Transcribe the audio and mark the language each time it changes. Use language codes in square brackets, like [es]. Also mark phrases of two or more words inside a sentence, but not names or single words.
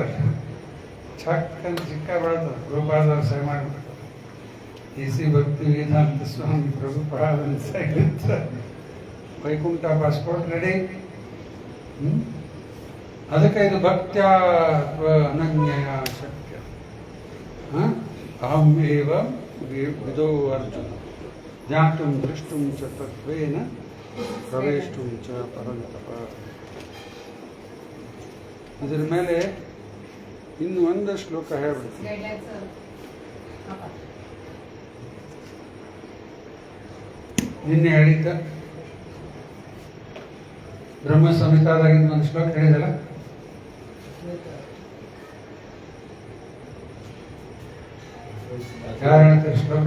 [kn] ಚಕ್ಕಂತ ಚಿಕ್ಕ ಬೆಳ್ತದೆ. ಪ್ರಭುಪಾದವ್ರು ಸಹಿ ಮಾಡಿಬಿಡ್ತಾರೆ. ಸಿ ಭಕ್ತಿ ವೇದಾಂತ ಸ್ವಾಮಿ ಪ್ರಭುಪಾದ ವೈಕುಂಠ [en] passport ready. [kn] ಅದಕ್ಕೆ ಇದು [sa] ಭಕ್ತ್ಯ ಅನನ್ಯ ಶಕ್ಯ. ಅಹಂ ಏವ ವಿದೋ ಅರ್ಜುನ ಜ್ಞಾತುಂ ದೃಷ್ಟುಂ ಚ ತತ್ವೇನ ಪ್ರವೇಷ್ಟುಂ ಚ ಪರಂತಪ. [kn] ಇದರ ಮೇಲೆ ಇನ್ನು ಒಂದು ಶ್ಲೋಕ ಹೇಳ್ಬಿಡ್ತೀನಿ. ಗೈಡ್ಲೈನ್ಸ್ ನಿನ್ನೆ ಹೇಳಿದ್ದ ಬ್ರಹ್ಮ ಸಂಹಿತಾದಾಗಿಂದ ಒಂದು ಶ್ಲೋಕ ಹೇಳಿದಲ್ಲ, ಯಾರು ಹೇಳ್ತಾರೆ ಶ್ಲೋಕನ?